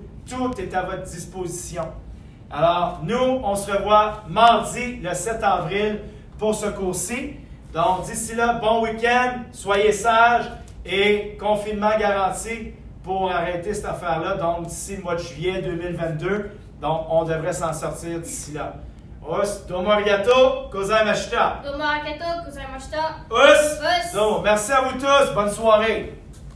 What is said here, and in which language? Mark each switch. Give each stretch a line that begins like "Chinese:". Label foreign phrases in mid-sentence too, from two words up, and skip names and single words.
French: Tout est à votre disposition. Alors, nous, on se revoit mardi, le 7 avril, pour ce cours-ci. Donc, d'ici là, bon week-end, soyez sages et confinement garanti pour arrêter cette affaire-là. Donc, d'ici le mois de juillet 2022, donc, on devrait s'en sortir d'ici là.
Japanese: どうもありがとうございました. どうもありがとうございました. Us.
French: Donc, merci à vous tous. Bonne soirée.